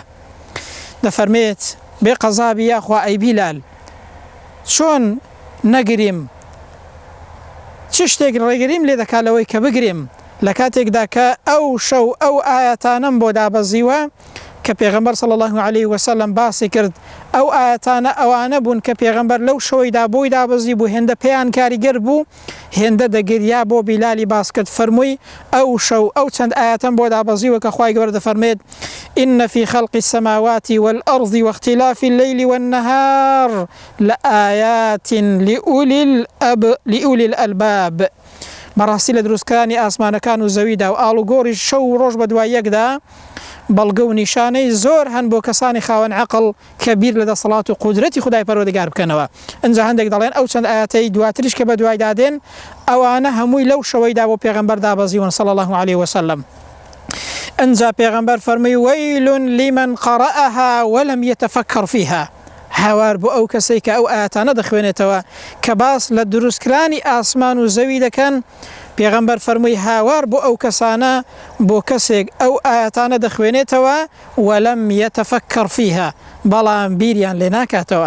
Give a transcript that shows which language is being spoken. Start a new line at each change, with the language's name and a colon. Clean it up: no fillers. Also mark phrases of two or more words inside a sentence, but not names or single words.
Central Kurdish: دەفەرمێت بێ قەزابی یاخوا ئەی بیلال چۆن نەگریم، چ شتێک ڕێگریم لێ دەکات لەوەی کە بگریم لە کاتێکدا کە ئەو شەو ئەو ئاەتانەم بۆ دابەزیوە کە پێغەمبەر
Arabic: صلی الله عليه وسلم
Central Kurdish: باسی کرد. ئەو ئاەتانە ئەوانە بوون کە پێغەمبەر لەو شەوەیدا بۆی دابەزی بوو، هێندە پێیان کاریگەر بوو، هێندە دەگریا بۆ بیلالی باس کرد. فەرمووی ئەو شەو ئەو چەند ئاەتەم بۆ دابەزیوە کە خوای گەورە دەفەرمێت
Arabic: إن في خلق السماوات والأرض واختلاف الليل والنهار لآيات لأولي الألباب.
Central Kurdish: بەڕاستی لە دروستکردنی ئاسمانەکان و زەویدا و ئاڵوگۆڕی شەو و ڕۆژ بە دوای یەکدا بەڵگە و نیشانەی زۆر هەن بۆ کەسانی خاوەن عەقڵ کە بیر لە دەسەڵات و قودرەتی خودای پەروەردگار بکەنەوە. ئەنجا هەندێک دەڵێن ئەو چەند ئاەتەی دواتریش کە بە دوای دادێن ئەوانە هەمووی لەو شەوەیدا بۆ پێغەمبەر دابەزیون
Arabic: صلی الله عليه وسلم.
Central Kurdish: ئەنجا پێغەمبەر فەرمووی
Arabic: وەیل لمن قرأها ولم يتفكر فيها.
Central Kurdish: هاوار بۆ ئەو کەسەی کە ئەو ئاەتانە دەخوێنێتەوە کە باس لە دروستکردنی ئاسمان و زەوی دەکەن. پێغەمبەر فەرمووی هاوار بۆ ئەو کەسانە بۆ کەسێک ئەو ئاەتانە دەخوێنێتەوە
Arabic: وەلەم یەتەفەکەر فیها
Central Kurdish: بەڵام بیریان لێ ناکاتەوە.